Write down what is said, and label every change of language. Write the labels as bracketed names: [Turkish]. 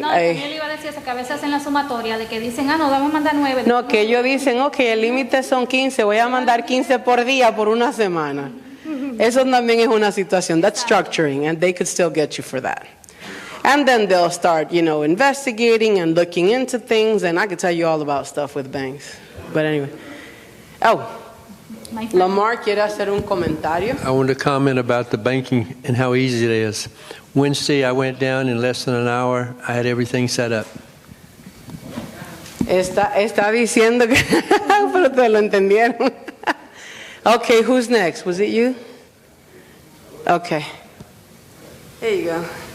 [Spanish] No, yo le iba a decir eso, que a veces hacen la sumatoria de que dicen, no, dame mandar 9. No, que ellos dicen, ok, el límite son 15, voy a mandar 15 por día por una semana. Eso también es una situación. [English] That's structuring, and they could still get you for that. And then they'll start, investigating and looking into things, and I could tell you all about stuff with banks. But anyway. Oh. [Spanish] Lamar quiere hacer un comentario. [English] I want to comment about the banking and how easy it is. Wednesday, I went down in less than an hour. I had everything set up. [Spanish] Está diciendo que... Pero te lo entendieron. [English] Okay, who's next? Was it you? Okay. There you go.